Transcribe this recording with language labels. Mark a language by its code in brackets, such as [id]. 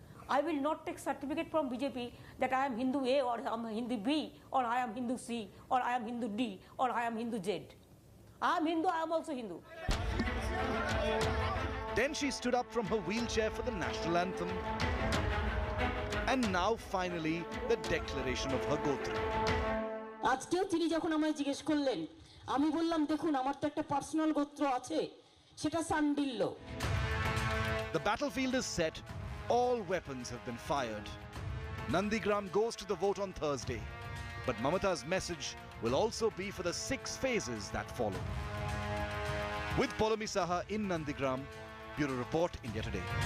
[en] I will not take certificate from BJP that I am Hindu A or I am Hindu B or I am Hindu C or I am Hindu D or I am Hindu Z. I am Hindu, I am also Hindu. Then she stood up from her wheelchair for the national anthem. And now finally the declaration of her Gotra. [bn] আজকেও তিনি যখন আমায় জিজ্ঞেস করলেন, আমি বললাম দেখুন আমার তো একটা পার্সোনাল গোত্র আছে, সেটা Sandilya. [en] The battlefield is set. All weapons have been fired. Nandigram goes to the vote on Thursday. But Mamata's message will also be for the 6 phases that follow. With Polami Saha in Nandigram, Bureau Report, India Today.